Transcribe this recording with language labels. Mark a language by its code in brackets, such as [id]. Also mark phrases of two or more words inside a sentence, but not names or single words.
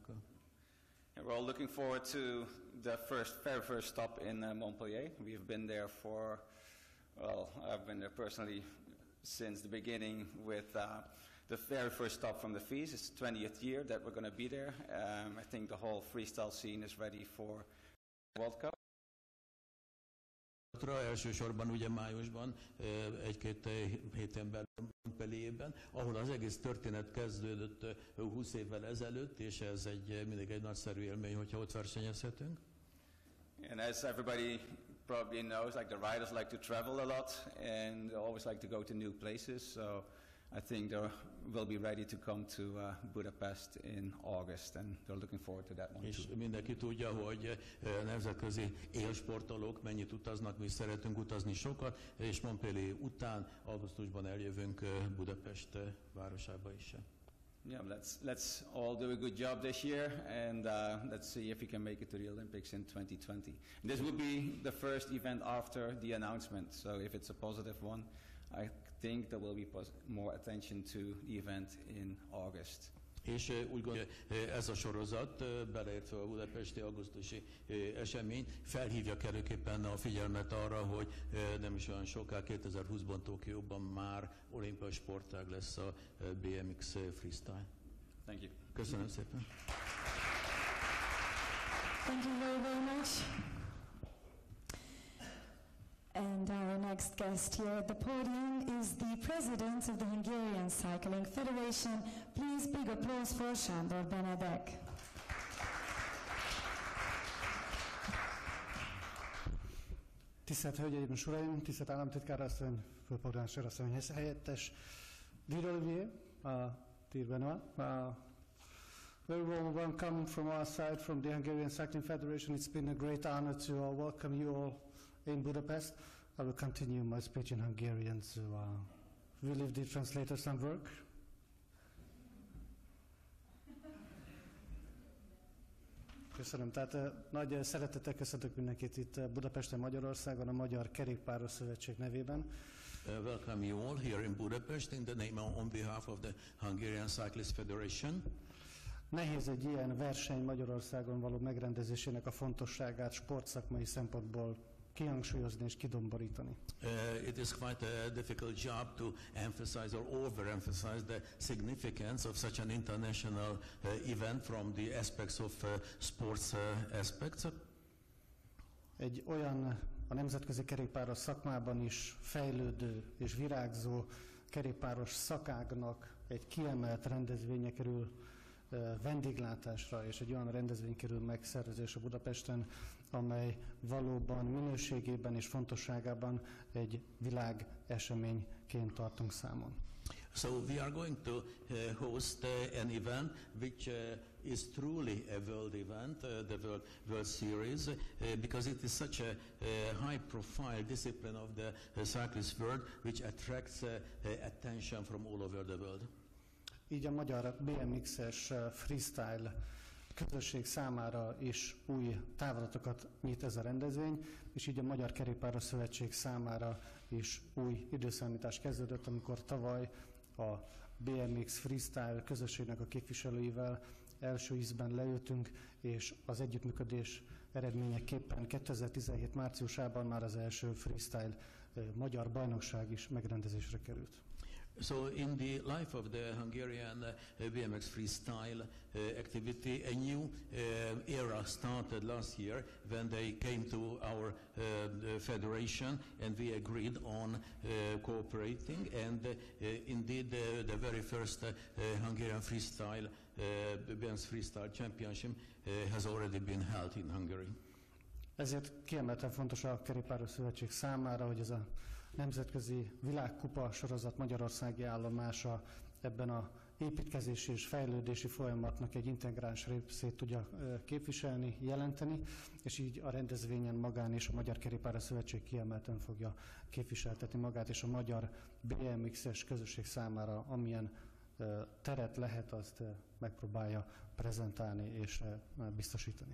[en] We're all looking forward to the very first stop in Montpellier. We've been there for, well, I've been there personally since the beginning with the very first stop from the FISE. It's the 20th year that we're going to be there. I think the whole freestyle scene is ready for World Cup. [hu] Elsősorban ugye májusban, egy-két héten belül Montpellierben, ahol az egész történet kezdődött 20 évvel ezelőtt, és ez mindig egy nagyszerű élmény, hogyha ott versenyezhetünk. [en] And as everybody probably knows, like the riders like to travel a lot and they always like to go to new places, so I think they will be ready to come to Budapest in August, and they're looking forward to that one [hu] és [en] too. [hu] mindenki tudja, hogy nemzetközi élsportolók mennyit utaznak, mi is szeretünk utazni sokat, és Montpellier után augusztusban eljövünk Budapest városába is. [en] Yeah, let's all do a good job this year, and let's see if we can make it to the Olympics in 2020. And this will be the first event after the announcement, so if it's a positive one, I think there will be more attention to the event in August. [hu] És úgy gondolom, ez a sorozat, beleértve a budapesti augusztusi esemény, felhívja kellőképpen a figyelmet arra, hogy nem is olyan soká, 2020-ban Tokióban már olimpiai sportág lesz a BMX freestyle. [en] Thank you. [hu] Köszönöm szépen. [en] Thank you very, very much. And our next guest here at the podium is the president of the Hungarian Cycling Federation. Please, big applause for Sándor Benedek. [hu] Tisztelt Hölgyeim és Uraim, tisztelt államtitkár asszony, főpolgármester asszony helyettes, [en] dear Olivier, dear Benoit, very warm welcome from our side, from the Hungarian Cycling Federation. It's been a great honor to welcome you all in Budapest. I will continue my speech in Hungarian, so will leave the translator some work. [hu] Köszönöm. Tehát nagy szeretettel köszöntök mindenkit itt Budapesten, Magyarországon, a Magyar Kerékpáros Szövetség nevében. [en] Welcome you all here in Budapest in the name on behalf of the Hungarian Cyclist Federation. [hu] Nehéz egy ilyen verseny Magyarországon való megrendezésének a fontosságát sportszakmai szempontból kihangsúlyozni és kidomborítani. [en] It is quite a difficult job to emphasize or overemphasize the significance of such an international event from the aspects of sports aspects. [hu] Egy olyan a nemzetközi kerékpáros szakmában is fejlődő és virágzó kerékpáros szakágnak egy kiemelt rendezvénye kerül vendéglátásra, és egy olyan rendezvény kerül megszervezésre Budapesten, amely valóban minőségében és fontosságában egy világeseményként tartunk számon. [en] So we are going to host an event which is truly a world event, the World Series, because it is such a high-profile discipline of the cyclist world, which attracts attention from all over the world. [hu] Így a magyar BMX-es freestyle közösség számára is új távlatokat nyit ez a rendezvény, és így a Magyar Kerékpáros Szövetség számára is új időszámítás kezdődött, amikor tavaly a BMX freestyle közösségnek a képviselőivel első ízben leültünk, és az együttműködés eredményeképpen 2017 márciusában már az első freestyle magyar bajnokság is megrendezésre került. [en] So in the life of the Hungarian BMX freestyle activity, a new era started last year when they came to our federation and we agreed on cooperating, and indeed the very first Hungarian freestyle BMX freestyle championship has already been held in Hungary. [hu] Ezért kiemelten fontos a Kerékpáros Szövetség számára, hogy ez a nemzetközi világkupa sorozat magyarországi állomása ebben a építkezési és fejlődési folyamatnak egy integráns részét tudja képviselni, jelenteni, és így a rendezvényen magán és a Magyar Kerékpáros Szövetség kiemelten fogja képviseltetni magát, és a magyar BMX-es közösség számára amilyen teret lehet, azt megpróbálja prezentálni és biztosítani.